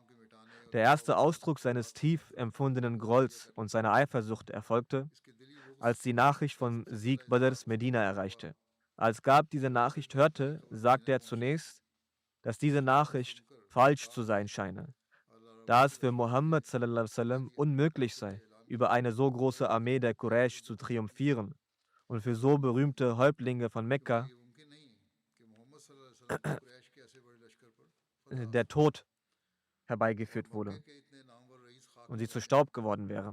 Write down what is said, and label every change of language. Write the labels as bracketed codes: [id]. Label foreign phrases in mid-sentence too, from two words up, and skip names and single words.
[de] Der erste Ausdruck seines tief empfundenen Grolls und seiner Eifersucht erfolgte, als die Nachricht vom Sieg Badrs Medina erreichte. Als Gab diese Nachricht hörte, sagte er zunächst, dass diese Nachricht falsch zu sein scheine, da es für Mohammed [ar] صلى الله عليه وسلم [de] unmöglich sei, über eine so große Armee der Quraysh zu triumphieren und für so berühmte Häuptlinge von Mekka der Tod herbeigeführt wurde und sie zu Staub geworden wäre.